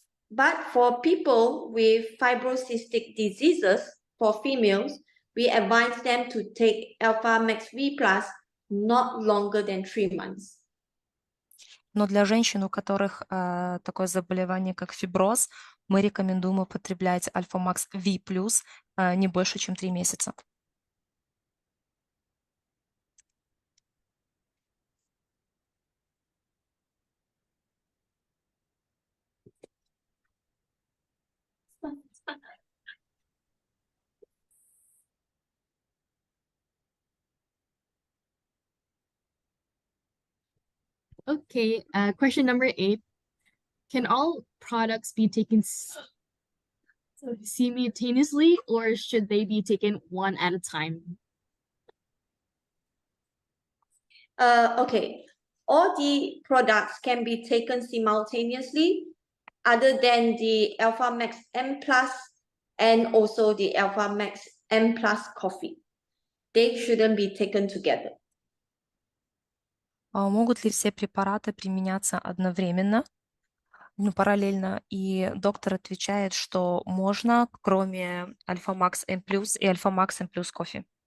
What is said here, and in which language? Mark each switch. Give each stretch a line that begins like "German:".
English: But for people with fibrocystic diseases, for females, we advise them to take Alpha Max V+ not longer than 3 months.
Russian: Но для женщин, у которых такое заболевание, как фиброз, мы рекомендуем употреблять Альфа Макс V+, не больше, чем 3 месяца.
English: Okay, question number 8. Can all products be taken simultaneously, or should they be taken one at a time? Okay, all the products can be taken simultaneously, other than the Alpha Max M+, and also the Alpha Max M Plus coffee. They shouldn't be taken together.
Russian: Могут ли все препараты применяться одновременно, параллельно? И доктор отвечает, что можно, кроме Альфа Макс М+, и Альфа Макс М+ кофе.